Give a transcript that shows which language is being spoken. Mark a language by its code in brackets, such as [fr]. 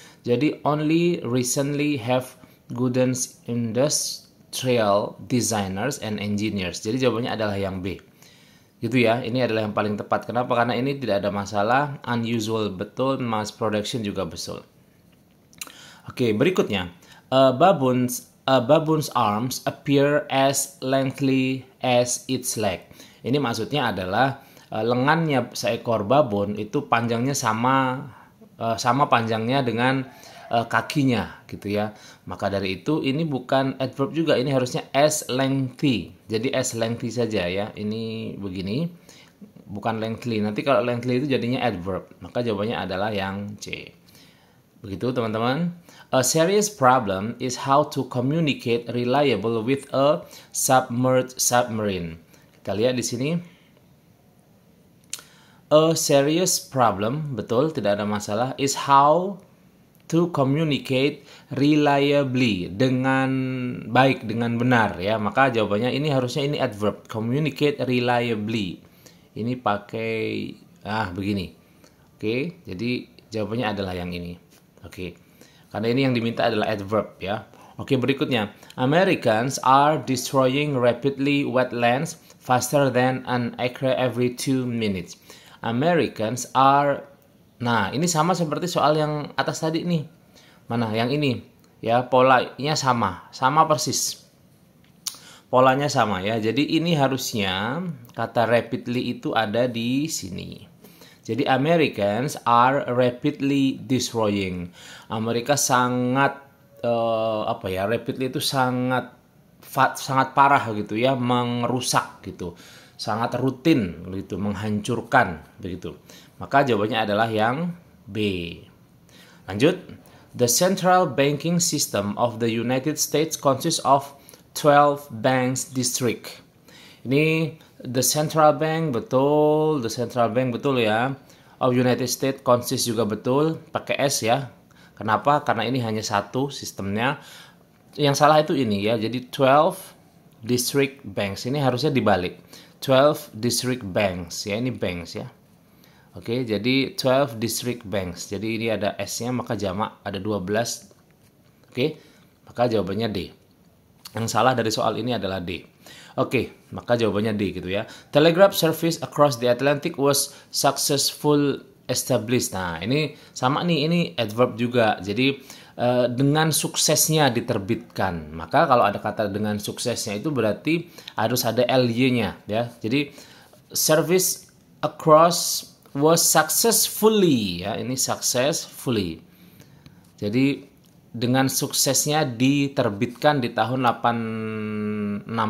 [en] Jadi only recently have good industrial designers and engineers. [id] Jadi jawabannya adalah yang B. Gitu ya. Ini adalah yang paling tepat. Kenapa? Karena ini tidak ada masalah. Unusual betul, mass production juga betul. Oke, berikutnya. [en] Baboon's arms appear as lengthy as its leg. [id] Ini maksudnya adalah lengannya seekor babon itu panjangnya sama panjangnya dengan kakinya gitu ya. Maka dari itu ini bukan adverb juga, ini harusnya as lengthy. Jadi as lengthy saja ya. Ini begini, bukan lengthy. Nanti kalau lengthy itu jadinya adverb. Maka jawabannya adalah yang C. Begitu teman-teman. [en] A serious problem is how to communicate reliable with a submerged submarine. [id] Kita lihat di sini. [en] A serious problem, [id] betul, tidak ada masalah, [en] is how to communicate reliably, [id] dengan baik, dengan benar ya. Maka jawabannya ini harusnya ini adverb, communicate reliably. Ini pakai begini. Oke, jadi jawabannya adalah yang ini. Oke. Karena ini yang diminta adalah adverb ya. Oke, berikutnya. [en] Americans are destroying rapidly wetlands faster than an acre every 2 minutes. Americans are. [id] Nah, ini sama seperti soal yang atas tadi nih. Mana? Yang ini. Ya, polanya sama persis. Polanya sama ya. Jadi ini harusnya kata rapidly itu ada di sini. [en] Jadi Americans are rapidly destroying. [id] Amerika sangat rapidly itu sangat parah gitu ya, merusak gitu. Sangat rutin gitu, menghancurkan begitu. Maka jawabannya adalah yang B. Lanjut. [en] The central banking system of the United States consists of 12 banks district. [id] Ini the central bank betul ya. Of United States consists juga betul, pakai S ya. Kenapa? Karena ini hanya satu sistemnya. Yang salah itu ini ya. Jadi [en] 12 district banks. [id] Ini harusnya dibalik. [en] 12 district banks [id] ya, ini banks ya. Oke, jadi 12 district banks. Jadi ini ada S-nya, maka jamak ada 12. Oke, maka jawabannya D. Yang salah dari soal ini adalah D. Oke, maka jawabannya D gitu ya. [en] Telegraph service across the Atlantic was successful established. [id] Nah, ini sama nih, ini adverb juga. Jadi dengan suksesnya diterbitkan. Maka kalau ada kata dengan suksesnya itu berarti harus ada ly-nya ya. [en] Jadi service across was successfully ya, ini successfully. [id] Jadi dengan suksesnya diterbitkan di tahun 1866.